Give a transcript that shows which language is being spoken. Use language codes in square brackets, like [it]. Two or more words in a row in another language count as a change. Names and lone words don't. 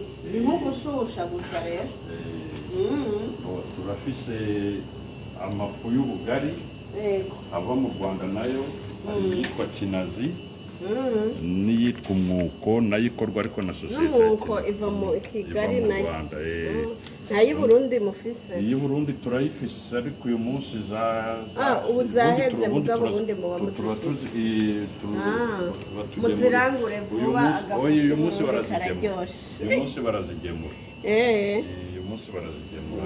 [rn] Ni nko gushusha gusa rero. Turafise amafu y'ubugari ava mu Rwanda nayo yitwa kinazi n'iyitwa umwuko nayo ikorwa ariko na sosiyete. N'umwuko iva mu Kigali nayo. Ntayi Burundi mufise. Iyi Burundi turayifise ariko uyu munsi ubu zaheze mugabo Burundi mu muzirangure vuba agafu. Uyu munsi barazigemura. Uyu munsi barazigemura.